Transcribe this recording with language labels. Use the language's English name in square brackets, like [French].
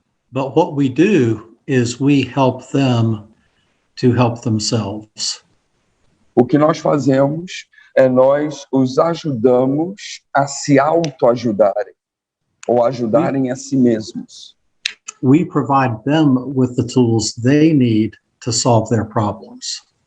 [English] But what we do is we help them to help themselves. [Portuguese] O que nós fazemos é nós os ajudamos a se autoajudarem ou ajudarem a si mesmos. [English] We provide them with the tools they need to solve their problems.